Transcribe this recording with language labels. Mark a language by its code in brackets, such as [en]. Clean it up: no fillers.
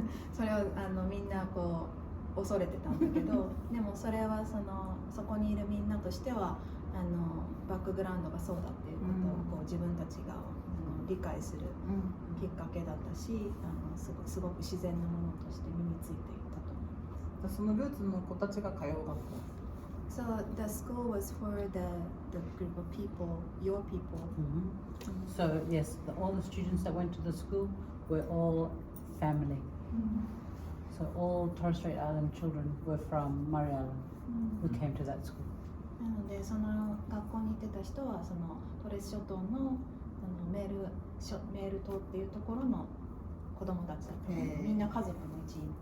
[ja] それをみんなこう恐れてたんだけど、でもそれはそこにいるみんなとしてはバックグラウンドがそうだっていうことをこう自分たちが理解するきっかけだったし、すごく自然なものとして身についていったと思います。そのルーツの子たちが通う学校。 [en] So the school was for the group of people, your people. So yes, all the students that went to the school were all family. So all Torres Strait Island children were from Murray Island who came to that school. [ja] なのでその学校に行ってた人はそのトレス諸島のメール島っていうところの子供たちだったので、みんな家族の一員。